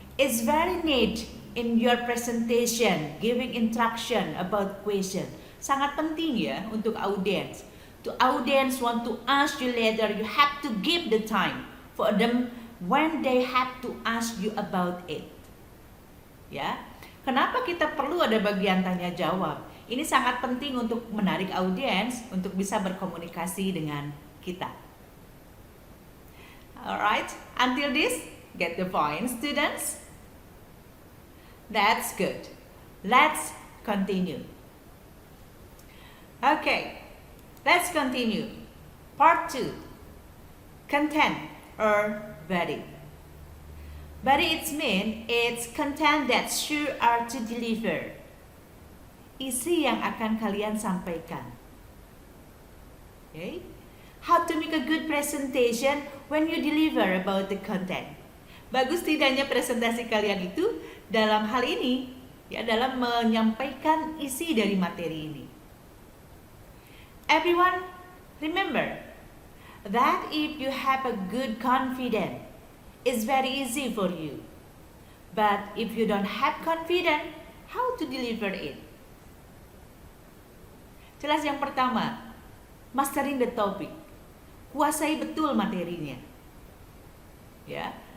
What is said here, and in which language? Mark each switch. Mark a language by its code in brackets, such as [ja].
[en] It's very neat in your presentation, giving instruction about question. [id] Sangat penting ya untuk audience. [en] To audience want to ask you later, you have to give the time for them when they have to ask you about it. [id] Ya, kenapa kita perlu ada bagian tanya jawab? Ini sangat penting untuk menarik audiens untuk bisa berkomunikasi dengan kita. [en] Alright, until this, get the point, students? That's good. Let's continue. Okay, let's continue. Part 2. Content or body. Body it means it's content that you are to deliver. [id] Isi yang akan kalian sampaikan. Okay? [en] How to make a good presentation when you deliver about the content. [id] Bagus tidaknya presentasi kalian itu dalam hal ini, ya, dalam menyampaikan isi dari materi ini. [en] Everyone, remember that if you have a good confidence, it's very easy for you. But if you don't have confidence, how to deliver it? [id] Jelas yang pertama, [en] mastering the topic. [id] Kuasai betul materinya. Ya.